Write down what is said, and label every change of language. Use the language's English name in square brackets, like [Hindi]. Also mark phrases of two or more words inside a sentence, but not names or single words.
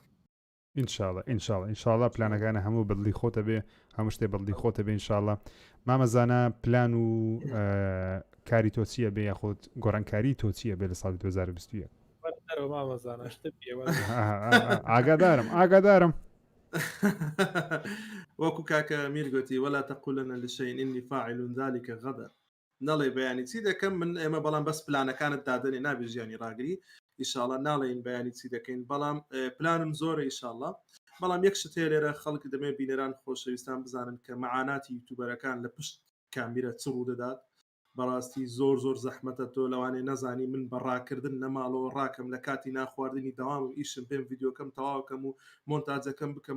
[Central Kurdish] ئینشاڵڵا پلانەکانە هەموو بەدڵی خۆتە بێ هەموو شتێ بەدڵی خۆتە بێ ئینشاڵڵا مامەزانە پلان و کاری تۆ چییە بێ یاخۆت گۆڕانکاری تۆ چییە بێ لە ساڵی 2021 ئاگادارم وەکو کاکە میر گوتی [Arabic] ولا تقولن لشيء إني فاعل ذلك غدا [Central Kurdish] نەڵێ بەیانی چی دەکەم من ئێمە بەڵام بەس پلانەکانت دادنێ نابێ ژیانی ڕاگری ئیشاڵڵا ناڵێن بەیانی چی دەکەین بەڵام پلانم زۆرە ئیشاڵڵا بەڵام یەک شت هەیە لێرە خەڵک دەمێ بینەران خۆشەویستان بزانن کە مەعاناتی یوتیوبەرەکان لە پشت کامیرە چ ڕوو دەدات بەڕاستی زۆر زەحمەتە تۆ لەوانێ نەزانی من بەڕاکردن نەماڵەوە ڕاکەم لە کاتی ناخواردنی داوامم ئیشم پێم ڤیددیۆکەم تەواوکەم و مۆنتاجەکەم بکەم